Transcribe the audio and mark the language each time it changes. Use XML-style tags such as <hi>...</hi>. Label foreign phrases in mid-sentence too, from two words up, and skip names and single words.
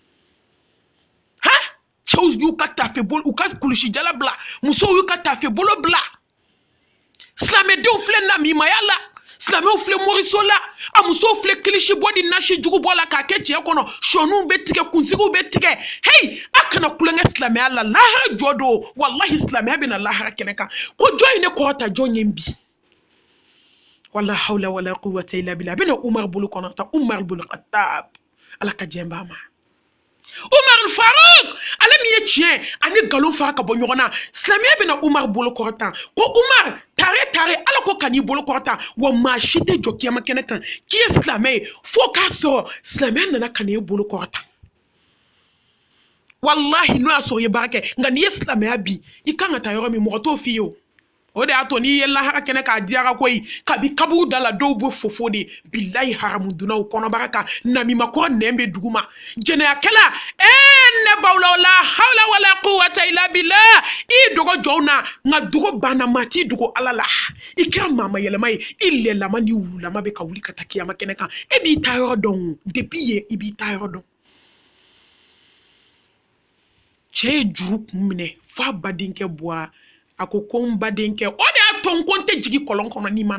<bm>cɛw y'u ka tafe bolo u ka kulusi jala bila musow y'u ka tafe bolo bila silamɛdenw filɛ namimaya la silamɛw filɛ moriso la a musow filɛ kilisi bɔ ni nasi jugu bɔ la k'a kɛ cɛ kɔnɔ sɔnuw bɛ tigɛ kunsigiw bɛ tigɛ hey a kana kulonkɛ silamɛya la lahara jɔ do wallahi silamɛya bɛna lahara kɛnɛ kan ko jɔn ye ne kɔrɔta jɔn ye bi</bm> <ar>ولا حول ولا قوة إلا بالله</ar> <bm>a bɛna Umar bolo kɔnɔ ta Umar bolo Khattab ala ka jɛn b'a ma Umar Farouk ale min ye tiɲɛ ani nkalon fara ka bɔ ɲɔgɔn na silamɛya bɛna Umar bolo kɔrɔta ko Umar tare ala ko kan'i bolo kɔrɔta wa maa si tɛ jɔ kiyama kɛnɛ kan k'i ye silamɛ ye fo k'a sɔrɔ silamɛya nana ka n'i bolo kɔrɔta wallahi n'o y'a sɔrɔ i ye baara kɛ nka n'i ye silamɛya bi i kan ka taa yɔrɔ min mɔgɔ t'o f'i ye o o de y'a to n'i ye lahara kɛnɛ k'a diyara koyi kabi kaburu da la dɔw bɛ fofo de bilayi haramu dunnaw kɔnɔbara kan namimakɔrɔ nɛn bɛ dugu ma jɛnɛyakɛla ne baw la</bm> <ar>حول ولا قوة إلا بالله</ar> <bm>i dogo jɔnw na nka dogo banna maa t'i dogo ala la i kɛra maama yɛlɛma ye i lɛlama ni wululama bɛ ka wuli ka taa kiyama kɛnɛ kan e b'i ta yɔrɔ dɔn depuis yen i b'i ta yɔrɔ dɔn cɛ ye juru kun minɛ f'a badenkɛ bɔra a ko n badenkɛ o de y'a to n ko n tɛ jigin kɔlɔn kɔnɔ n'i ma</bm>